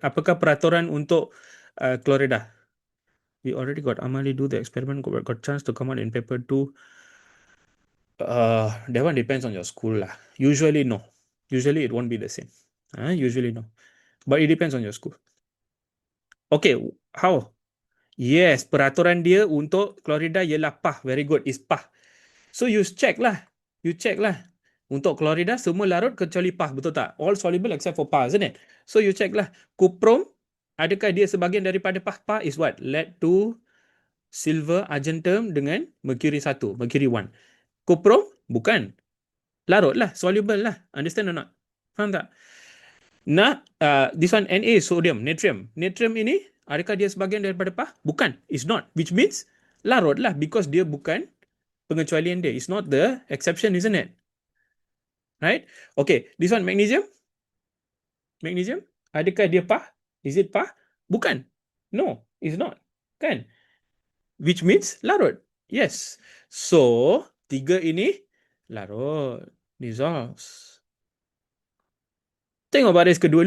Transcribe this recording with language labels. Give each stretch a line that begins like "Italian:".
Malay: Apakah peraturan untuk chlorida?
English: We already got Amali do the experiment, got chance to come out in paper 2. That one depends on your school lah. Usually no. Usually it won't be the same. Usually no. But it depends on your school. Okay, how?
Malay: Yes, peraturan dia untuk klorida ialah PAH.
English: Very good, is PAH. So you check lah.
Malay: Untuk klorida semua larut kecuali PAH, betul tak?
English: All soluble except for PAH, isn't it?
Malay: So you check lah. Cuprum, adakah dia sebahagian daripada PAH?
English: PAH is what? Lead 2, silver, argentum dengan mercury 1, mercury 1.
Malay: Cuprum, bukan. Larut lah,
English: soluble lah. Understand or not?
Malay: Faham tak?
English: This one Na, sodium, natrium.
Malay: Natrium ini, adakah dia sebahagian daripada PAH? Bukan.
English: It's not. Which means,
Malay: larut lah. Because dia bukan pengecualian dia.
English: It's not the exception, isn't it? Right? Okay. This one, magnesium. Magnesium.
Malay: Adakah dia PAH?
English: Is it PAH? Bukan. No, it's not. Kan? Which means, larut. Yes. So,
Malay: tiga ini, larut.
English: Dissolves.
Malay: Tengok baris kedua.